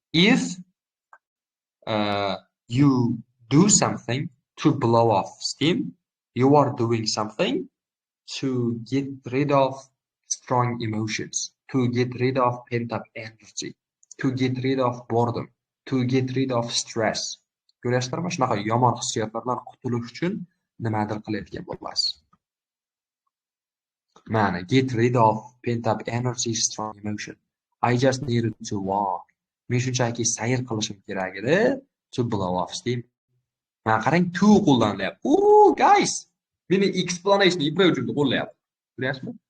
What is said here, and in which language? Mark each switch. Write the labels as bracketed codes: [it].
[en] If you do something to blow off steam, you are doing something to get rid of strong emotions, to get rid of pent up energy, to get rid of boredom, to get rid of stress. [uz] Ko'rasizlarmi? Shunaqa yomon hissiyotlardan qutulish uchun nimadir qilayotgan bo'lasiz. [en] Mana, get rid of pent up energy, strong emotion. I just needed to walk. [uz] Men shunchaki sayr qilishim kerak edi [en] to blow off steam. [uz] Mana qarang, to qo'llanilyapti. Guys, meni explanation ipray uchun qo'llayapti. Ko'ryapsizmi?